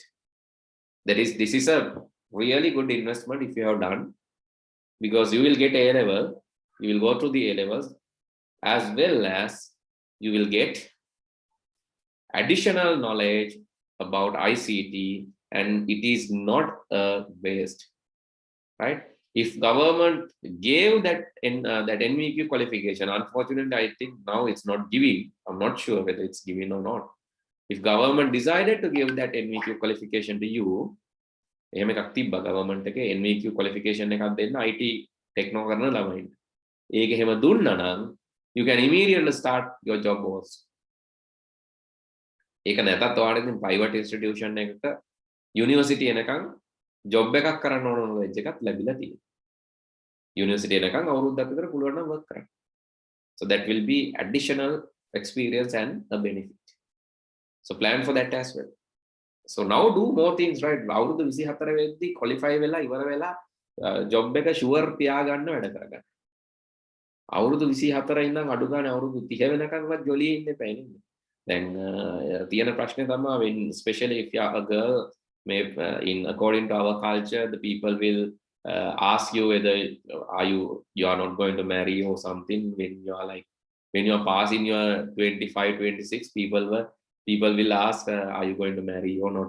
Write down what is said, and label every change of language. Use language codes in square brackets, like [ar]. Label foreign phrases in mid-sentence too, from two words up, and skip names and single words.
[en] This is a really good investment if you have done, because you will get A-level, you will go through the A-levels, as well as you will get additional knowledge about ICT, and it is not a waste, right? If government gave that NVQ qualification, unfortunately, I think now it's not giving. I'm not sure whether it's giving or not. If government decided to give that NVQ qualification to you, [si] එහෙම එකක් තිබ්බා government එකේ NVQ qualification එකක් දෙන්න IT techno කරන ළමයින්ට. ඒක එහෙම දුන්නා නම් [en] you can immediately start your job also. [si] ඒක නැතත් ඔයාලට ඉතින් [en] private institution [si] එකක university එනකන් job එකක් කරන්න ඕන knowledge එකක් ලැබිලා තියෙනවා. University එනකන් අවුරුද්දක් විතර පුළුවන් නම් work කරන්න. [en] So that will be additional experience and a benefit. So plan for that as well. So now do more things, right? [si] අවුරුදු 24 වෙද්දී qualify වෙලා ඉවර වෙලා job එක sure තියාගන්න වැඩ කරගන්න. අවුරුදු 24 ඉඳන් අඩු ගන්න අවුරුදු 30 වෙනකන්වත් ජොලියේ ඉන්න එපා නේද? දැන් තියෙන ප්‍රශ්නේ තමයි [en] when especially if you are a girl, may in according to our culture the people will ask you whether you are not going to marry or something when you are like when you are passing your 25 26 people will ask are you going to marry or not.